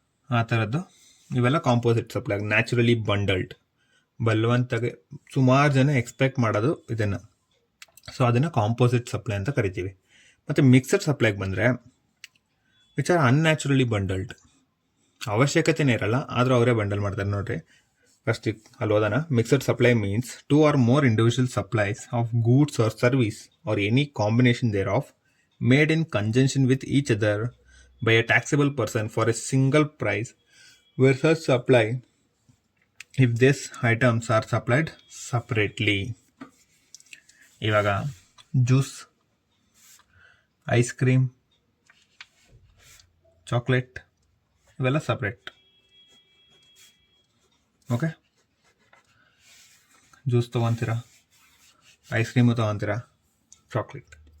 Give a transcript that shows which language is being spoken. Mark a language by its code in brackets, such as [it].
[kn] ಆ ಥರದ್ದು ಇವೆಲ್ಲ ಕಾಂಪೋಸಿಟ್ ಸಪ್ಲೈ, ನ್ಯಾಚುರಲಿ ಬಂಡಲ್ಡ್. ಬಲವಂತಾಗೆ ಸುಮಾರು ಜನ ಎಕ್ಸ್ಪೆಕ್ಟ್ ಮಾಡೋದು ಇದನ್ನು. ಸೊ ಅದನ್ನು ಕಾಂಪೋಸಿಟ್ ಸಪ್ಲೈ ಅಂತ ಕರಿತೀವಿ. ಮತ್ತು ಮಿಕ್ಸಡ್ ಸಪ್ಲೈಗೆ ಬಂದರೆ ವಿಚಾರ ಅನ್ಯಾಚುರಲಿ ಬಂಡಲ್ಡ್. ಅವಶ್ಯಕತೆನೇ ಇರಲ್ಲ, ಆದರೂ ಅವರೇ ಬಂಡಲ್ ಮಾಡ್ತಾರೆ. ನೋಡಿರಿ, ಫಸ್ಟ್ ಅಲ್ಲಿ ಓದೋಣ. [en] Mixed supply means 2 or more individual supplies of goods or service or any combination thereof made in conjunction with each other by a taxable person for a single price where such supply if these items are supplied separately. [kn] ಇವಾಗ juice, ice cream, chocolate ಇವೆಲ್ಲ separate. Okay, juice ತೊಗೊತೀರಾ, ice cream ತೊಗೊತೀರಾ, chocolate.